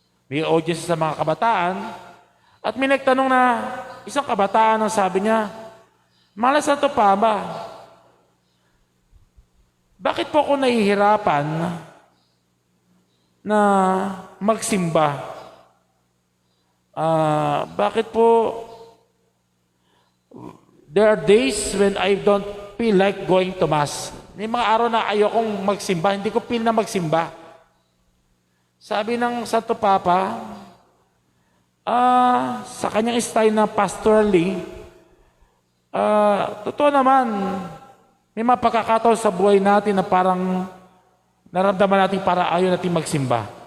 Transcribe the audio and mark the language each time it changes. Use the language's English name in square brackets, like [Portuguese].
[Filipino] May audience sa mga kabataan. At may nagtanong na isang kabataan ang sabi niya, Mahal na Santo Papa, bakit po ako nahihirapan na magsimba? Bakit po [English] there are days when I don't feel like going to Mass? [Filipino] May mga araw na ayokong magsimba, hindi ko feel na magsimba. Sabi ng Santo Papa, sa kanyang style na pastorally, totoo naman, may mga pagkakataon sa buhay natin na parang naramdaman natin para ayaw natin magsimba.